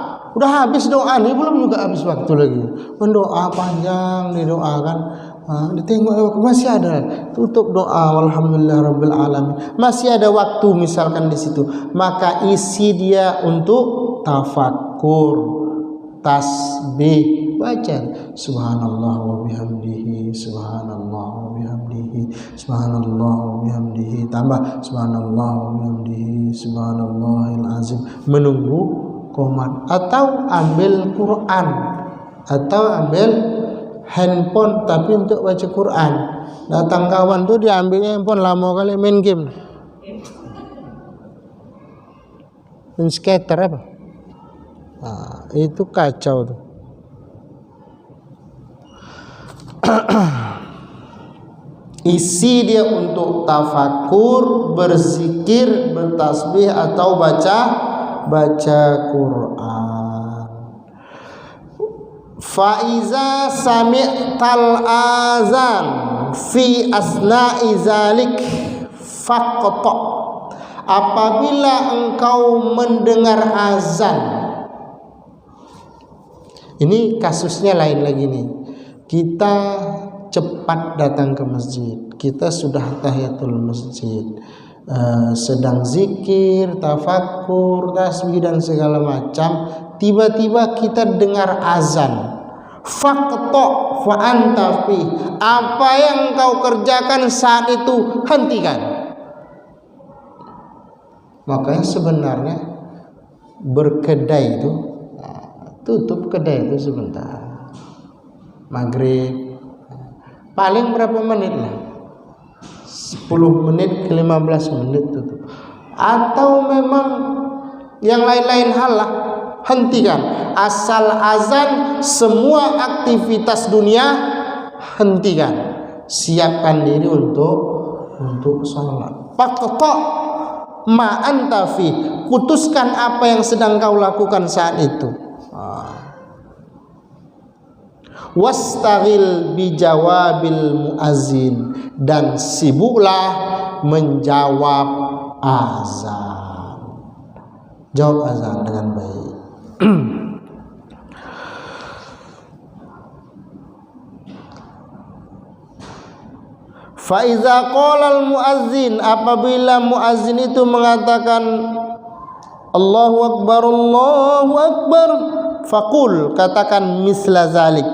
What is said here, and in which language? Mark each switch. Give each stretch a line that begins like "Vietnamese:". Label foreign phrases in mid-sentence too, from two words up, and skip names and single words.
Indonesian: Udah habis doa nih, belum juga habis waktu lagi. Mendoa panjang nih doa kan. Ditengok masih ada, tutup doa
Arabic: الحمد لله رب العالمين.
Indonesian: Masih ada waktu misalkan di situ. Maka isi dia untuk tafakkur, tasbih, baca
Arabic: سبحان الله وبحمده, سبحان الله وبحمده, سبحان الله وبحمده,
Indonesian: tambah
Arabic: سبحان الله وبحمده, سبحان الله العظيم.
Indonesian: Menunggu komat, atau ambil Quran, atau ambil handphone tapi untuk baca Quran. Datang kawan tuh diambilnya handphone, lama kali main game, main skater apa. Nah, itu kacau tuh. Isi dia untuk tafakur, berzikir, bertasbih, atau baca Quran.
Arabic: فإذا سمعت الأذان في أثناء ذلك فاقطع.
Indonesian: Apabila engkau mendengar azan, ini kasusnya lain lagi nih. Kita cepat datang ke masjid, kita sudah
Arabic: تحية المسجد,
Indonesian: sedang zikir, tafakur, tasbih dan segala macam. Tiba-tiba kita dengar azan.
Arabic: فاقطع فأنت في.
Indonesian: Apa yang kau kerjakan saat itu hentikan. Makanya sebenarnya berkedai itu, tutup kedai itu sebentar. Maghrib paling berapa menit lah, 10 menit ke 15 menit tutup. Atau memang yang lain-lain hal lah, hentikan. Asal azan, semua aktivitas dunia hentikan. Siapkan diri untuk sholat.
Arabic: فاقطع ما أنت في.
Indonesian: Putuskan apa yang sedang kau lakukan saat itu.
Arabic: واشتغل بجواب المؤذن,
Indonesian: dan sibuklah menjawab azan. Jawab azan dengan baik.
Arabic: فإذا قال المؤذن,
Indonesian: apabila muazzin itu mengatakan
Arabic: الله أكبر الله أكبر,
Indonesian: faqul, katakan
Arabic: مثل ذلك.